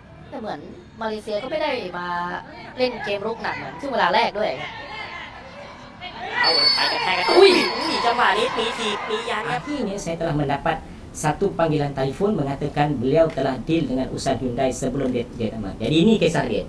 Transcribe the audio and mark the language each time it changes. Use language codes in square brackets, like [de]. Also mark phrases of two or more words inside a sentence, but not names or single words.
[th] แต่เหมือนมาเลเซียก็ไม่ได้มาเล่นเกมรุกหนักเหมือนช่วงเวลาแรกด้วยครับ เอาไปกระแทกกันอุ้ยจังหวะนี้มีถีบมียันครับ [ms] Akhirnya saya telah mendapat satu panggilan telepon mengatakan beliau telah deal dengan usaha Hyundai sebelum dia tamat. Jadi ini kisah dia.